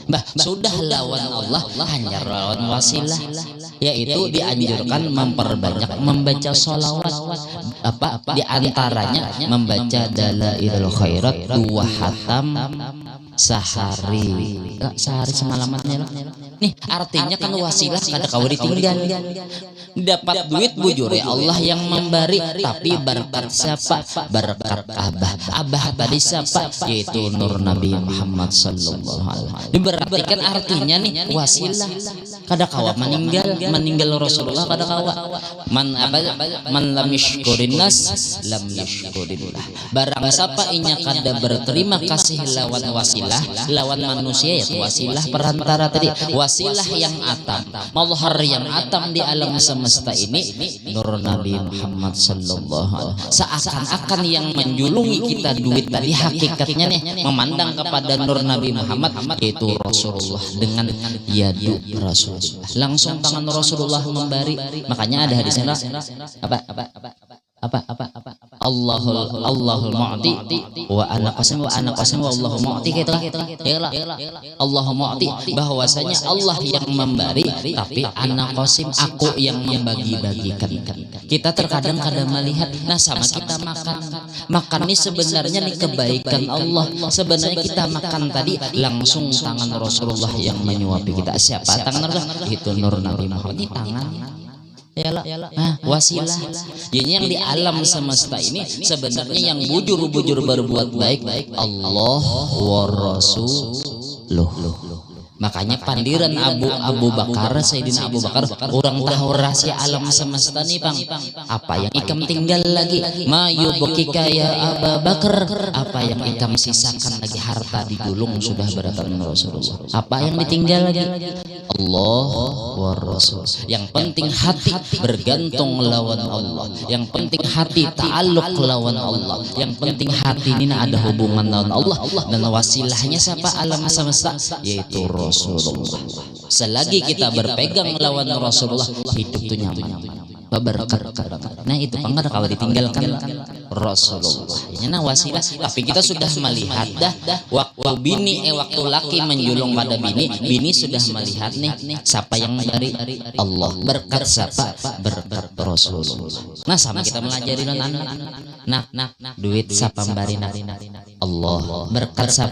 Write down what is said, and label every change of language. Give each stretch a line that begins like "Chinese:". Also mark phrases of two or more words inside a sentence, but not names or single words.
Banjar: sudah lawan Allah hanya lawan wasilah, yaitu dianjurkan memperbanyak membaca sholawat, di antaranya membaca dalailul khairat 2 khatam sehari semalamannya. Nih artinya kan wasilah kada kau ditinggal. Dapat duit bujur ya Allah yang memberi, tapi berkat siapa? Berkat Abah tadi siapa? Yaitu Nur Nabi Muhammad
Arabic: صلى الله عليه وسلم.
Banjar: Diberartikan artinya nih wasilah kada kawa meninggal Rasulullah kada kawa.
Arabic: من لم يشكر الناس لم يشكر الله.
Banjar: Barang siapa inya kada berterima kasih lawan wasilah, lawan manusia ya wasilah perantara tadi, wasilah yang atam, mazhar yang atam di alam semesta ini Nur Nabi Muhammad
Arabic: صلى الله عليه وسلم.
Banjar: Seakan-akan yang menjulungi kita duit tadi hakikatnya nih memandang kepada Nur Nabi Muhammad, yaitu Rasulullah dengan
Arabic: يد رسول الله,
Banjar: langsung tangan Rasulullah memberi. Makanya ada hadisnya
Arabic: الله المعطي وأنا قاسم والله المعطي,
Banjar: gitu ya.
Arabic: الله معطي
Banjar: bahwasanya Allah yang memberi, tapi
Arabic: أنا قاسم
Banjar: aku yang membagi-bagikan. Kita terkadang melihat sama kita makan ini sebenarnya nih kebaikan Allah. Sebenarnya kita makan tadi langsung tangan Rasulullah yang menyuapi kita. Siapa tangan Rasulullah? Itu Nur Nabi Muhammad. Ini tangan wasilah. Jadi yang di alam semesta ini sebenarnya yang bujur-bujur berbuat baik
Arabic: الله ورسوله.
Banjar: Makanya pandiran Abu Bakar, Sayyidina Abu Bakar, orang tahu rahasia alam semesta nih Bang. Apa yang ikam tinggal lagi?
Arabic: ما يبكيك يا أبو بكر.
Banjar: Apa yang ikam sisakan lagi? Harta digulung sudah beratan Rasulullah. Apa yang ditinggal lagi?
Arabic: الله ورسول.
Banjar: Yang penting hati bergantung lawan Allah. Yang penting hati ta'alluq lawan Allah. Yang penting hati ini ada hubungan lawan Allah, dan wasilahnya siapa? Alam semesta, yaitu Rasulullah. Selagi kita berpegang lawan Rasulullah, hidup itu nyaman, berkat. Nah itu pangkat kalau ditinggalkan Rasulullah. Ini wasilah. Tapi kita sudah melihat waktu waktu laki menjulung pada bini sudah melihat nih siapa yang dari Allah, berkat siapa? Berkat Rasulullah. Nah sama kita melajari anak duit siapa memberi Allah, berkat siapa?